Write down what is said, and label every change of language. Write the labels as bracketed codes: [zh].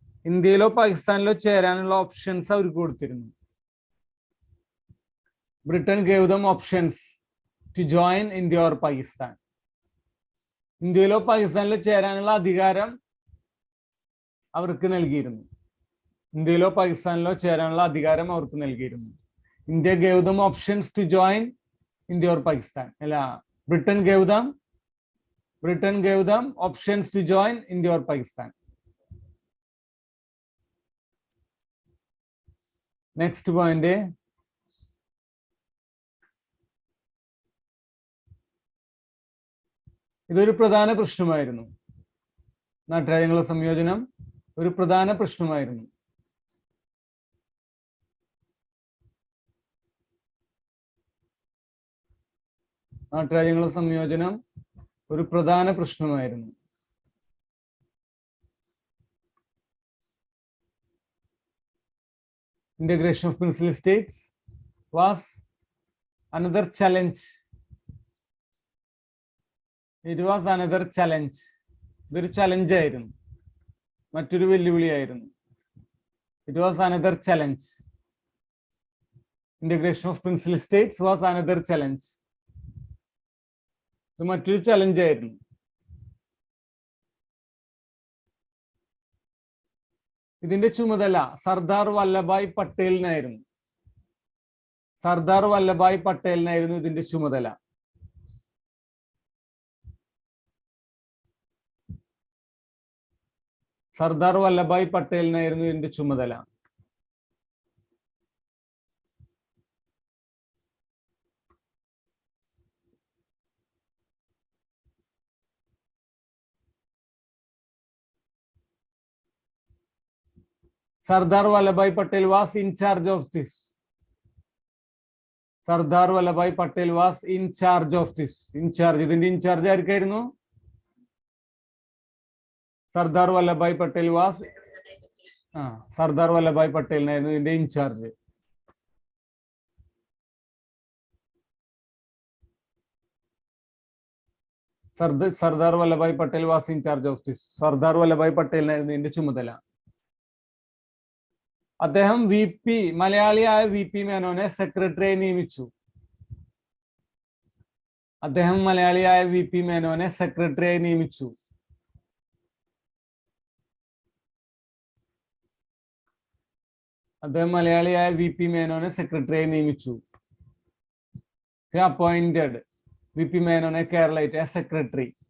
[ml] ഇന്ത്യയിലോ പാകിസ്ഥാനിലോ ചേരാനുള്ള ഓപ്ഷൻസ് അവർക്ക് കൊടുത്തിരുന്നു. [en] Britain gave them options to join India or Pakistan. [ml] ഇന്ത്യയിലോ പാകിസ്ഥാനിലോ ചേരാനുള്ള അധികാരം അവർക്ക് നൽകിയിരുന്നു. ഇന്ത്യയിലോ പാകിസ്ഥാനിലോ ചേരാനുള്ള അധികാരം അവർക്ക് നൽകിയിരുന്നു. [en] India gave them options to join India or Pakistan. അല്ല, Britain gave them Britain gave them options to join India or Pakistan. Next point. [ml] ഇതൊരു പ്രധാന പ്രശ്നമായിരുന്നു. നാട്ടുരാജ്യങ്ങളുടെ സംയോജനം ഒരു പ്രധാന പ്രശ്നമായിരുന്നു. നാട്ടുരാജ്യങ്ങളുടെ സംയോജനം ഒരു പ്രധാന പ്രശ്നമായിരുന്നു. [en] Integration of princely states was another challenge. It was another challenge. [ml] ഇതൊരു ചലഞ്ച് ആയിരുന്നു, മറ്റൊരു വെല്ലുവിളിയായിരുന്നു. [en] It was another challenge. Integration of princely states was another challenge. [ml] ഇത് മറ്റൊരു ചലഞ്ച് ആയിരുന്നു. ഇതിന്റെ ചുമതല സർദാർ വല്ലഭായ് പട്ടേലിനായിരുന്നു. സർദാർ വല്ലഭായ് പട്ടേലിനായിരുന്നു ഇതിന്റെ ചുമതല. സർദാർ വല്ലഭായ് പട്ടേലിനായിരുന്നു ഇതിന്റെ ചുമതല. [en] Sardar Vallabhbhai Patel was in charge of this. Sardar Vallabhbhai Patel was in charge of this. In charge. [ml] ഇതിന്റെ in charge ആർക്കായിരുന്നു? Sardar Vallabhbhai Patel was Sardar Vallabhbhai പട്ടേലിനായിരുന്നു ഇതിന്റെ in charge. [en] Sardar Vallabhbhai Patel was in charge of this. [ml] Sardar Vallabhbhai പട്ടേലിനായിരുന്നു ഇതിന്റെ ചുമതല. അദ്ദേഹം മലയാളിയായ വി പി മേനോനെ സെക്രട്ടറിയായി നിയമിച്ചു. അദ്ദേഹം മലയാളിയായ വി പി മേനോനെ സെക്രട്ടറിയായി നിയമിച്ചു. അദ്ദേഹം മലയാളിയായ വി പി മേനോനെ സെക്രട്ടറിയായി നിയമിച്ചു. [en] He appointed VP Menon a Keralite as secretary.